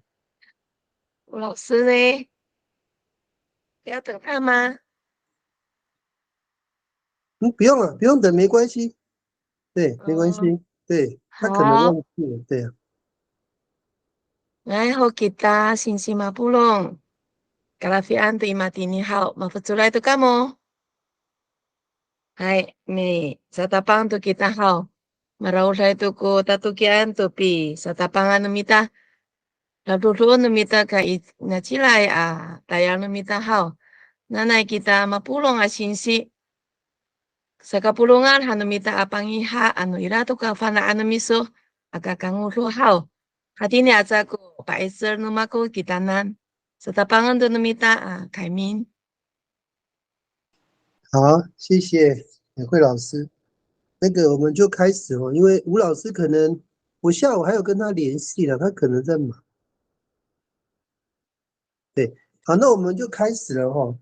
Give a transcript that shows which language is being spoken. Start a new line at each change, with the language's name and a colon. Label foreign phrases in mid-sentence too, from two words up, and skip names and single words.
Chinese: 吴老师呢？要等他吗？不用了，不用等，没关系。对，没关嗯，系。对，他可能忘好，记了。对啊，来好
Amis: kita sing-sing 50. Kalafian terima tini hao. Mapatulay to kamo. Hai, ni sa tapang to kita hao. Maraulay to ko tatukian to pi sa tapangan namita. Ladudoon namita ka nachilay tayang namita hao. Nanay kita mapulong asinsi. Sa kapulungan hanumita apangiha irato ka fanaan miso akakangulo hao. Hati ni aza ko paiser numako kitanan. Sa tapangan do namita 凯明。
Chinese: 好，谢谢慧老师。那个我们就开始哦，因为吴老师可能我下午还有跟他联系了，他可能在忙。对，好，那我们就开始了哈。